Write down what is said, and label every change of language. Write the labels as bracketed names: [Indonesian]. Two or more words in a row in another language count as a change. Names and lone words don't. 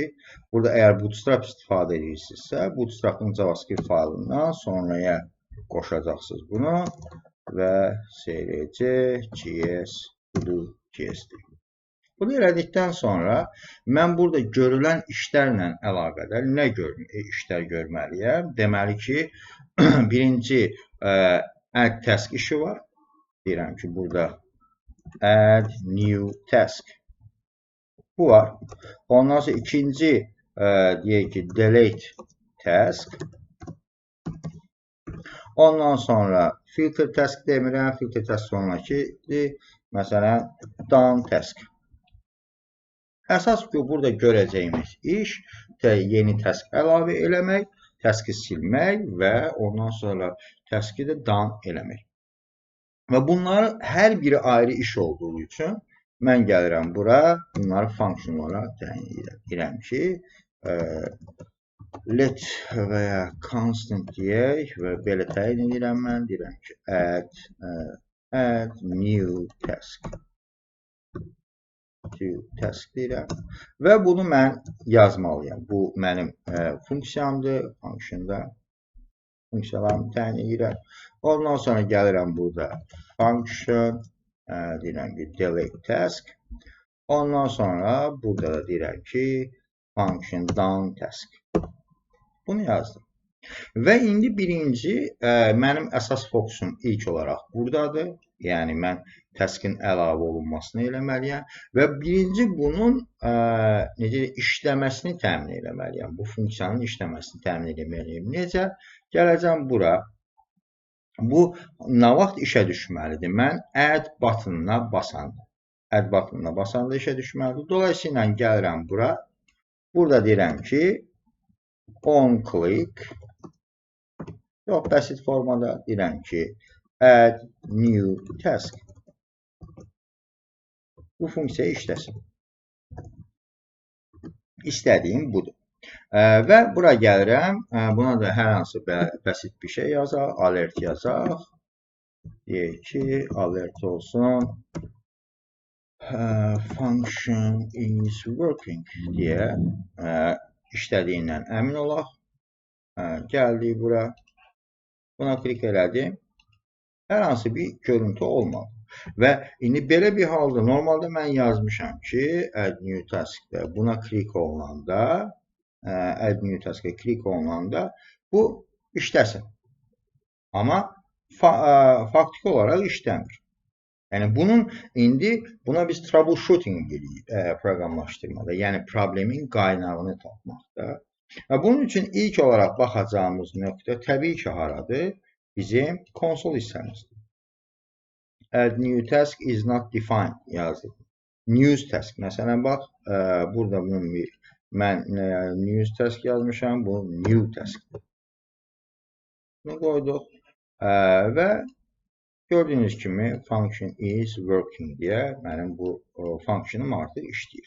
[Azerbaijani] Burada əgər Bootstrap istifadə edirsinizsə, Bootstrap'ın JavaScript faylından sonraya qoşacaqsınız bunu və CLC.js.js-dir. Bunu elədikdən sonra mən burada görülən işlərlə əlaqədar nə işlər görməliyəm? Deməli ki, birinci [English] add task [Azerbaijani] işi var. Deyirəm ki, burada [English] add new task. [Azerbaijani] Bu var. Ondan sonra ikinci deyək ki, [English] delete task. [Azerbaijani] Ondan sonra [English] filter task [Azerbaijani] demirəm. [English] Filter task [Azerbaijani] sonraki məsələn [English] done task. [Azerbaijani] Əsas ki, burada görəcəyimiz iş yeni task əlavə eləmək, taskı silmək və ondan sonra taskı da done eləmək. Və bunların hər biri ayrı iş olduğu üçün mən gəlirəm bura, bunları funksiyonlara təyin edirəm ki, let və ya constant deyək və belə təyin edirəm mən, deyirəm ki, [English] add new task. [Azerbaijani] Task deyirəm və bunu mən yazmalıyam. Bu mənim funksiyamdır, funksiyalarımı təyin edirəm. Ondan sonra gəlirəm burada function, deyirəm ki [English] delete task. [Azerbaijani] Ondan sonra burada da deyirəm ki [English] function done task. [Azerbaijani] Bunu yazdım. Və indi birinci mənim əsas fokusum ilk olaraq buradadır. Yəni mən taskın əlavə olunmasını eləməliyəm və birinci bunun işləməsini təmin eləməliyəm. Bu funksiyanın işləməsini təmin eləməliyəm. Necə? Gələcəm bura. Bu nə vaxt işə düşməlidir? Mən add butonuna basanda. Add butonuna basanda işə düşməlidir. Dolayısıyla gəlirəm bura. Burada deyirəm ki [English] on click. [Azerbaijani] Yox, bəsit formada deyirəm ki [English] add new task. [Azerbaijani] Bu funksiya işləsin. İstədiyim budur. Və bura gəlirəm. Buna da hər hansı bəsit bir şey yazaq. Alert yazaq. Deyək ki, alert olsun. [English] Function is working [Azerbaijani] deyə işlədiyindən əmin olaq. Gəldik bura. Buna klik elədim. Hər hansı bir görüntü olmadı. Və indi belə bir halda normalda mən yazmışam ki, [English] add new task'da [Azerbaijani] buna klik olunanda, [English] add new task'a [Azerbaijani] klik olunanda bu işləsin. Amma faktiki olaraq işləmir. Yəni buna biz troubleshooting deyirik proqramlaşdırmada, yəni problemin qaynağını tapmaqda. Və bunun üçün ilk olaraq baxacağımız nöqtə təbii ki haradır? Bizim konsol hissəmizdir. [English] Add new task is not defined yazdım. News task. [Azerbaijani] Məsələn, bax, burada mən [English] news task [Azerbaijani] yazmışam, bu [English] new taskdir. [Azerbaijani] Bunu qoyduq və gördüyünüz kimi [English] function is working [Azerbaijani] deyə mənim bu funksiyonum artıq işləyir.